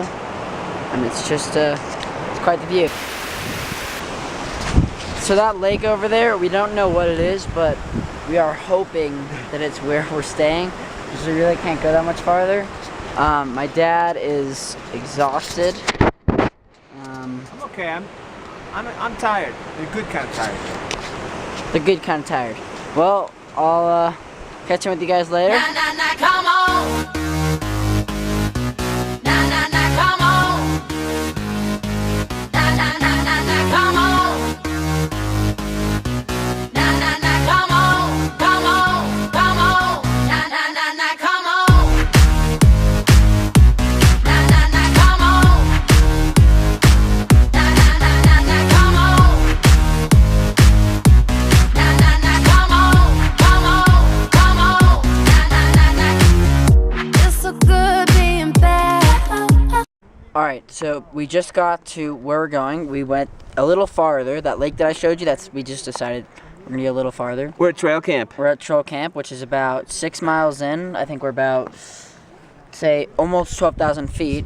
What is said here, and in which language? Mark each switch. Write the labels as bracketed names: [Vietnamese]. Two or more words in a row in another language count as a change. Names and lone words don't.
[English] And it's just, it's quite the view. So that lake over there, we don't know what it is, but we are hoping that it's where we're staying, because we really can't go that much farther. My dad is exhausted. I'm okay. I'm tired. The good kind of tired. The good kind of tired. Well, I'll catch in with you guys later. Nah, nah, nah, come on. Nah, nah, nah, come on. Nah, nah, nah, nah, nah, come on. Nah, nah, nah, come on. Come on, come on. Nah, nah, nah, nah, come on. Nah, nah, nah, come on. Nah, nah, nah, nah, nah, come on. Nah, nah, nah, come on. Come on, come on. Nah, nah, nah, nah. It's so good being back. Alright, so we just got to where we're going. We went a little farther. That lake that I showed you, we just decided we're gonna get a little farther. We're at trail camp. We're at trail camp, which is about 6 miles in. I think we're about, say, almost 12,000 feet.